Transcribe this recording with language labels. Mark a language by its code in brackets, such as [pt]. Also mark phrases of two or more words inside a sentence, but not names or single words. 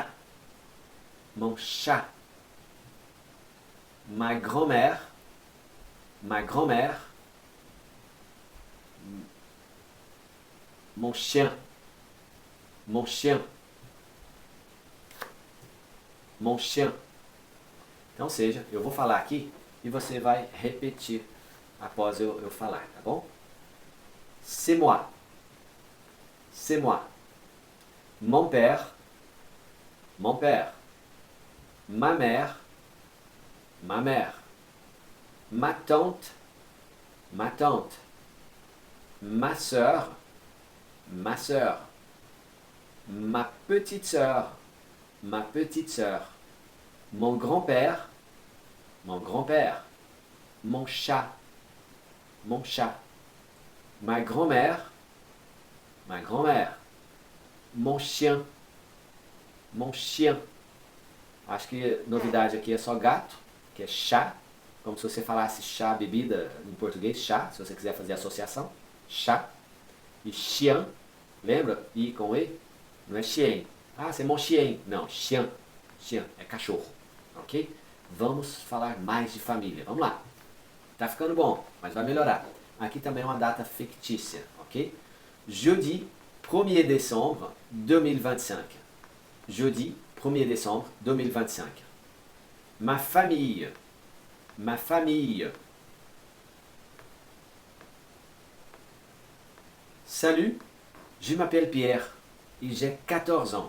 [fr] Mon chat. Ma grand-mère. Ma grand-mère. Mon chien. Mon chien. Mon chien. [pt] Então, seja, eu vou falar aqui e você vai repetir após eu falar, tá bom? [fr] C'est moi. C'est moi. Mon père. Mon père. Ma mère. Ma mère. Ma tante. Ma tante. Ma sœur. Ma sœur. Ma petite sœur. Ma petite sœur. Mon grand-père. Mon grand-père. Mon chat. Mon chat. Ma grand-mère. ma grand-mère. Mon chien. Mon chien. [pt] Acho que novidade aqui é só gato, que é chá. Como se você falasse chá, bebida em português, chá, se você quiser fazer associação. Chá. E chien, lembra? I com E? Não é chien. Ah, [fr] c'est mon chien. [pt] Não, chien. Chien é cachorro. Ok? Vamos falar mais de família. Vamos lá. Tá ficando bom, mas vai melhorar. Aqui também é uma data fictícia, ok? [fr] Jeudi 1er décembre 2025. Jeudi 1er décembre 2025. Ma famille. Ma famille. Salut, je m'appelle Pierre et j'ai 14 ans.